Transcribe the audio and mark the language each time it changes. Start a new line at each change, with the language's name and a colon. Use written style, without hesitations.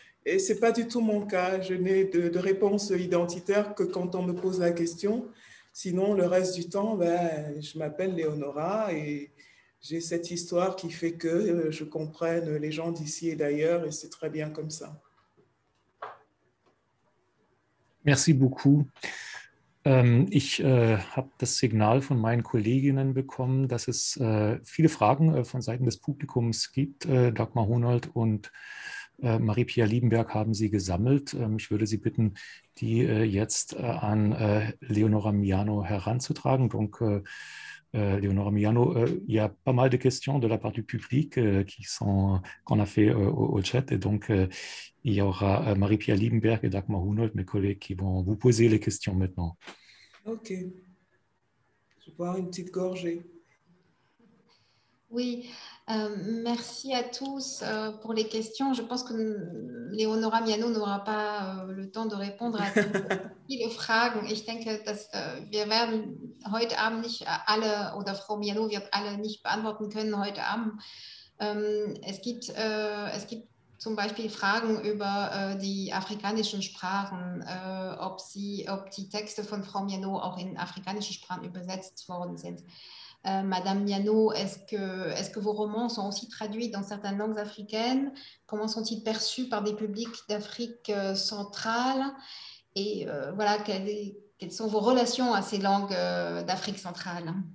French: Et ce n'est pas du tout mon cas. Je n'ai de réponse identitaire que quand on me pose la question. Sinon, le reste du temps, ben, je m'appelle Léonora et j'ai cette histoire qui fait que je comprenne les gens d'ici et d'ailleurs, et c'est très bien comme ça. Merci beaucoup.
German: Ich habe das Signal von meinen Kolleginnen bekommen, dass es viele Fragen von Seiten des Publikums gibt. Dagmar Hunold und Marie-Pia Liebenberg haben sie gesammelt. Ich würde Sie bitten, die jetzt an Leonora Miano heranzutragen.
French: Donc, Leonora Miano, il y a pas mal de questions de la part du public qu'on a fait au chat. Et donc, il y aura Marie-Pia Liebenberg et Dagmar Hunold, mes collègues, qui vont vous poser les questions maintenant. Ok. Je vais boire une petite gorgée. Oui, merci à tous pour les questions. Je pense que Leonora Miano n'aura pas le temps de répondre à
German: viele Fragen. Ich denke, dass wir werden heute Abend nicht alle, oder Frau Miano wird alle nicht beantworten können heute Abend. Es gibt zum Beispiel Fragen über die afrikanischen Sprachen, ob die Texte von Frau Miano auch in afrikanische Sprachen übersetzt worden sind.
French: Madame Miano, est-ce que vos romans sont aussi traduits dans certaines langues africaines? Comment sont-ils perçus par des publics d'Afrique centrale? Et voilà, quelles sont vos relations à ces langues d'Afrique centrale?